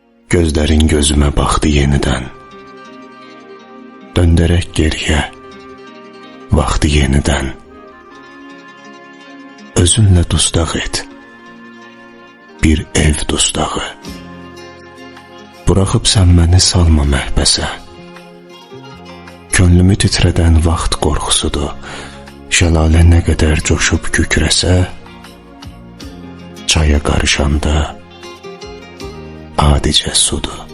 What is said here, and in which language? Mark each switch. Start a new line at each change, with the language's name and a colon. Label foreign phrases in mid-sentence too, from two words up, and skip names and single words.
Turkish: Gözlerin gözüme baktı yeniden. Döndərək geriye, vaxtı yeniden.
Azerbaijani: Özünlə dustaq et, bir ev dustağı. Buraxıb sən məni salma məhbəsə. Könlümü titrədən vaxt qorxusudur. Şəlalə nə qədər coşub kükrəsə, çaya qarışanda adicə sudur.